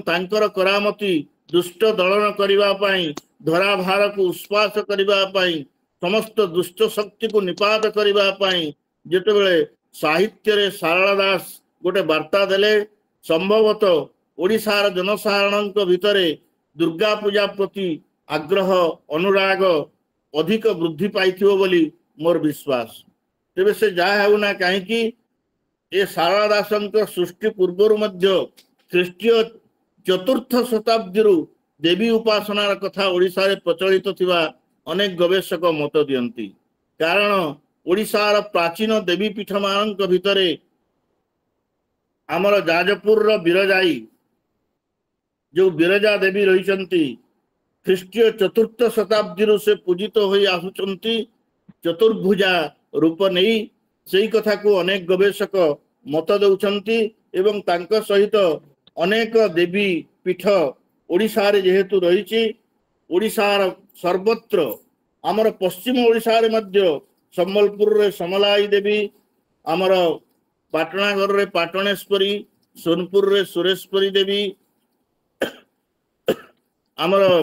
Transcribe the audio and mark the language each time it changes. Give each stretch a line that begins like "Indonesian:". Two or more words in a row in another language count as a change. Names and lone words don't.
Odia: ତାଙ୍କର କରାମତି ଦୁଷ୍ଟ ଦଳନ କରିବା ପାଇଁ ଧରା ଭାର କୁ ଉସ୍ପାସ କରିବା ପାଇଁ ସମସ୍ତ ଦୁଷ୍ଟ ଶକ୍ତି କୁ ନିପାତ କରିବା ପାଇଁ ଯେତେବେଳେ ସାହିତ୍ୟ ରେ ସାରଳା ଦାସ ଗୋଟେ ବାର୍ତ୍ତା ଦେଲେ ସମ୍ଭବତଃ ଓଡ଼ିଶାର ଜନସାଧାରଣ ଭିତରେ ଦୁର୍ଗା ପୂଜା ପ୍ରତି ଆଗ୍ରହ ଅନୁରାଗ ଅଧିକ ବୃଦ୍ଧି ପାଇଥିବ ବୋଲି ମୋର ବିଶ୍ୱାସ। ତେବେ ସେ ଯାହା ହେଉନା କାହିଁକି ଏ ସାରଳା ଦାସଙ୍କ ସୃଷ୍ଟି ପୂର୍ବରୁ ମଧ୍ୟ ଖ୍ରୀଷ୍ଟୀୟ ଚତୁର୍ଥ ଶତାବ୍ଦୀ ଦେବୀ ଉପାସନାର କଥା ଓଡ଼ିଶା ରେ ପ୍ରଚଳିତ ଥିବା ଅନେକ ଗବେଷକ ମତ ଦିଅନ୍ତି। କାରଣ ଓଡ଼ିଶାର ପ୍ରାଚୀନ ଦେବୀ ପୀଠ ମାନଙ୍କ ଭିତରେ ଆମର ଯାଜପୁର ବିରଜାଈ ଯୋ ବିରଜା ଦେବୀ ରହିଛନ୍ତି ଖ୍ରୀଷ୍ଟୀୟ ଚତୁର୍ଥ ଶତାବ୍ଦୀ ସେ ପୂଜିତ ହୋଇ ଆସୁଛନ୍ତି ଚତୁର୍ଭୁଜା ରୂପ ନାହିଁ ସେହି କଥା କୁ ଅନେକ ଗବେଷକ ମତ ଦେଉଛନ୍ତି ଏବଂ ତାଙ୍କ ସହିତ ଅନେକ ଦେବୀ ପୀଠ ଓଡ଼ିଶା ରେ ଯେହେତୁ ରହିଛି ଓଡ଼ିଶାର ସର୍ବତ୍ର ଆମର ପଶ୍ଚିମ ଓଡ଼ିଶା ରେ ମଧ୍ୟ ସମ୍ବଲପୁର ରେ ସମଲେଇ ଦେବୀ ଆମର ପାଟଣାଗଡ଼ ରେ ପାଟଣେଶ୍ୱରୀ ସୋନପୁର ରେ ସୁରେଶ୍ୱରୀ ଦେବୀ ଆମର पाटणागढ़ रे पाटणेश्वरी सोनपुर रे सुरेश्वरी देवी आमर